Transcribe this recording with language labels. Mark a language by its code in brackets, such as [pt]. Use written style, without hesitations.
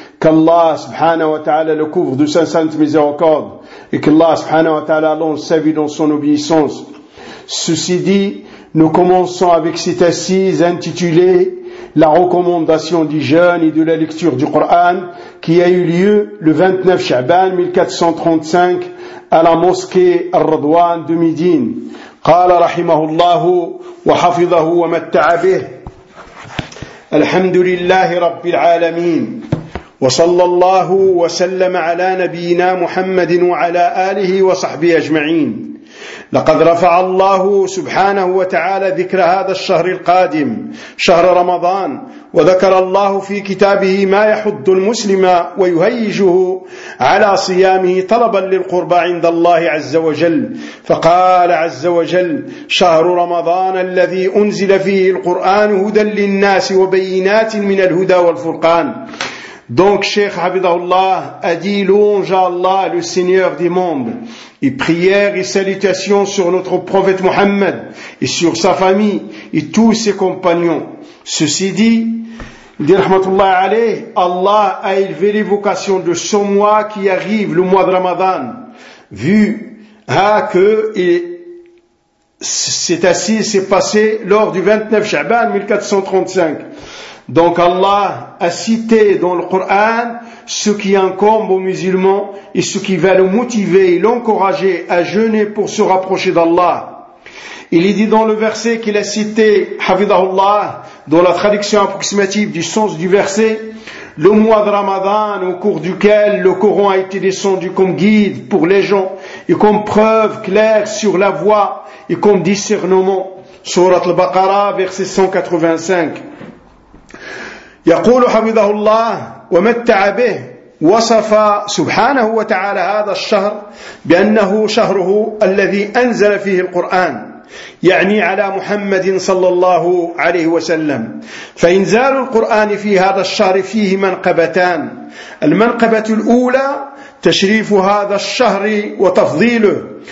[fr] Qu'Allah subhanahu wa ta'ala le couvre de sa sainte miséricorde et qu'Allah subhanahu wa ta'ala allonge sa vie dans son obéissance. Ceci dit, nous commençons avec cette assise intitulée « La recommandation du jeûne et de la lecture du Coran » qui a eu lieu le 29 Sha'ban 1435 à la mosquée Ar-Radwan de Médine. [ar] « Qala rahimahullahu wa hafidhahu wa matta'abih »« Alhamdulillahi rabbil alamin »« Wa sallallahu wa sallam ala nabiyina Muhammadin wa ala alihi wa sahbihi ajma'in » لقد رفع الله سبحانه وتعالى ذكر هذا الشهر القادم شهر رمضان، وذكر الله في كتابه ما يحض المسلم ويهيجه على صيامه طلبا للقرب عند الله عز وجل. فقال عز وجل: شهر رمضان الذي أنزل فيه القرآن هدى للناس وبينات من الهدى والفرقان. [fr] Donc Cheikh Hafidhahullah a dit « Louange à Allah, le Seigneur des mondes, et prière et salutations sur notre prophète Mohammed et sur sa famille et tous ses compagnons. » Ceci dit, il dit « Rahmatullah alayh, Allah a élevé l'évocation de ce mois qui arrive, le mois de Ramadan, vu que cette assise s'est passée lors du 29 Sha'ban 1435. » Donc Allah a cité dans le Coran ce qui incombe aux musulmans et ce qui va le motiver et l'encourager à jeûner pour se rapprocher d'Allah. Il est dit dans le verset qu'il a cité, Hafidhahullah, dans la traduction approximative du sens du verset, le mois de Ramadan au cours duquel le Coran a été descendu comme guide pour les gens et comme preuve claire sur la voie et comme discernement. Sourate al-Baqara, verset 185. [ar] يقول حفظه الله ومتع به وصف سبحانه وتعالى هذا الشهر بأنه شهره الذي أنزل فيه القرآن يعني على محمد صلى الله عليه وسلم فإنزال القرآن في هذا الشهر فيه منقبتان المنقبة الأولى تشريف هذا الشهر وتفضيله